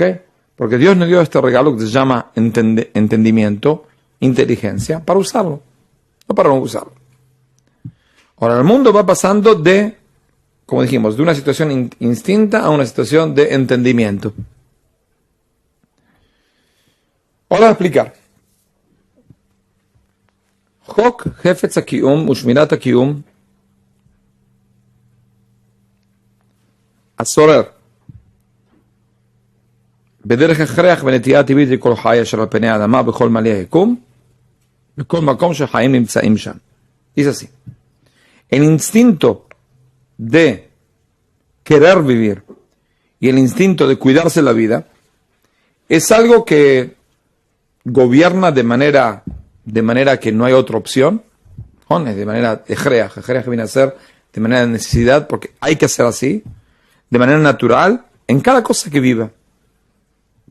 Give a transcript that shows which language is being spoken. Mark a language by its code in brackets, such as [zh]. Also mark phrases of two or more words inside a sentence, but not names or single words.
[es] Porque Dios nos dio este regalo que se llama entendimiento, inteligencia, para usarlo, no para no usarlo. Ahora, el mundo va pasando como dijimos, de una situación instinta a una situación de entendimiento. Ahora voy a explicar. [he] חוק חפץ הקיום ושמירת הקיום הסורר בדרך הכרח ונטייה טבעית לכל חי אשר על פני האדמה בכל מעלה היקום בכל מקום שחיים נמצאים שם. [es] Dice así. El instinto de querer vivir y el instinto de cuidarse la vida es algo que gobierna de manera que no hay otra opción, de manera ejrea que viene a ser de manera de necesidad, porque hay que hacer así, de manera natural, en cada cosa que viva.